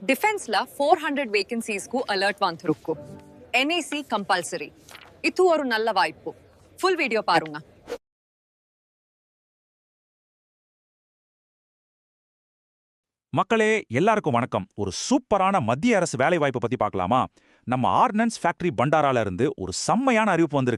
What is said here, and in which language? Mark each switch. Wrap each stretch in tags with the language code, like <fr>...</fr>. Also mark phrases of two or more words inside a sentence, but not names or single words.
<ta>டிஃபென்ஸ் ல 400 வேகன்சீஸ் கூ அலர்ட் வந்துருக்கு என்ஏசி கம்பல்சரி இது ஒரு நல்ல வாய்ப்பு</ta> <en>full video</en> <ta>பாருங்க. மக்களே எல்லாருக்கும் வணக்கம். ஒரு சூப்பரான மத்திய அரசு வேலை வாய்ப்பு பத்தி பார்க்கலாமா? நம்ம ஆர்டினன்ஸ் ஃபேக்டரி பண்டாரால இருந்து ஒரு செம்மையான அறிவிப்பு வந்திருக்கு.</ta>